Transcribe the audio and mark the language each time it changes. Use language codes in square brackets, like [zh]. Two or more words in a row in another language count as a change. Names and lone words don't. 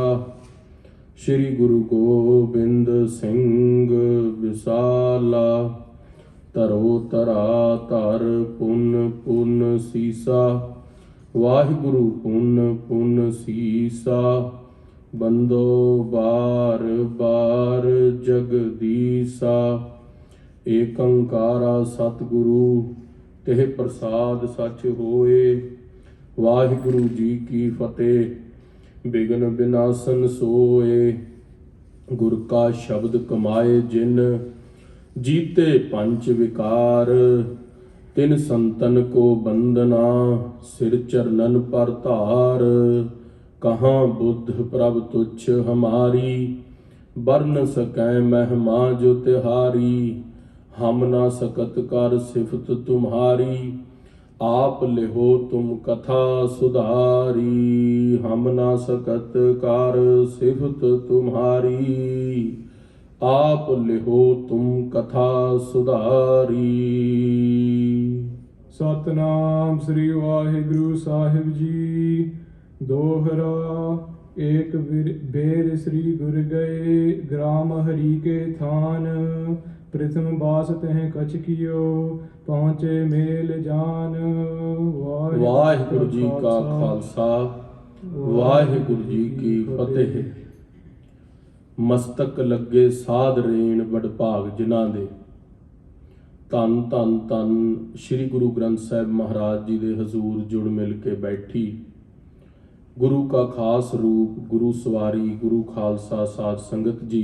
[bra] श्री गुरु गोबिंद सिंह विसाला, धरो धरा धर पुन पुन सीसा, वाहिगुरु पुन पुन सीसा। बंदो बार बार जगदीसा, एक अंकारा सतगुरु तेह प्रसाद सच होए। वाहिगुरु जी की फतेह, बिघ्न विनाशन सोए। गुर का शब्द कमाए जिन, जीते पंच विकार। तिन संतन को बंदना, सिर चरणन पर धार। कहाँ बुद्ध प्रभ तुच्छ हमारी, बरन सकै महिमा जो तिहारी। हम ना सकत कर सिफत तुम्हारी, आप लिहो तुम कथा सुधारी। हम ना सकत कर सिफत तुम्हारी, आप लिहो तुम कथा सुधारी। सतनाम श्री वाहिगुरु साहिब जी। दोहरा एक बेर श्री गुर गए, ग्राम हरि के थान। प्रथम बास तह कछ कियो, पहुँचे मेल जान। [pa] ਵਾਹਿਗੁਰੂ ਜੀ ਕਾ ਖਾਲਸਾ, ਵਾਹਿਗੁਰੂ ਜੀ ਕੀ ਫਤਿਹ। ਮਸਤਕ ਲਗੇ ਸਾਧ ਰੇਣ ਵਡਭਾਗ ਜਿਨ੍ਹਾਂ ਦੇ। ਧੰਨ ਧੰਨ ਧੰਨ ਸ੍ਰੀ ਗੁਰੂ ਗ੍ਰੰਥ ਸਾਹਿਬ ਮਹਾਰਾਜ ਜੀ ਦੇ ਹਜ਼ੂਰ ਜੁੜ ਮਿਲ ਕੇ ਬੈਠੀ ਗੁਰੂ ਕਾ ਖਾਸ ਰੂਪ, ਗੁਰੂ ਸਵਾਰੀ, ਗੁਰੂ ਖਾਲਸਾ ਸਾਧ ਸੰਗਤ ਜੀ।